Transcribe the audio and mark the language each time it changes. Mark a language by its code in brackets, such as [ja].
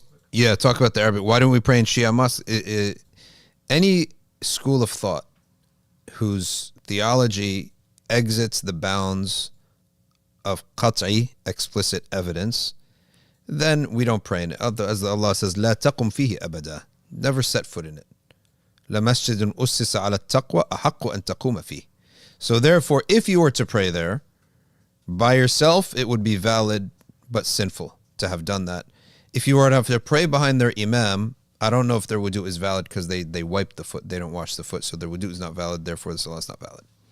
[en] Yeah, talk about the Arabic. Why don't we pray in Shia Mosque? Any school of thought whose theology exits the bounds of qat'i, explicit evidence, then we don't pray in it. [ar] As Allah says, لا تقم فيه أبدا. [en] Never set foot in it. [ar] لمسجد أسس على التقوى أحق أن تقوم فيه. [en] So therefore, if you were to pray there, by yourself, it would be valid, but sinful to have done that. If you were to have to pray behind their imam, I don't know if their wudu is valid because they wipe the foot, they don't wash the foot, so their wudu is not valid, therefore the salah is not valid.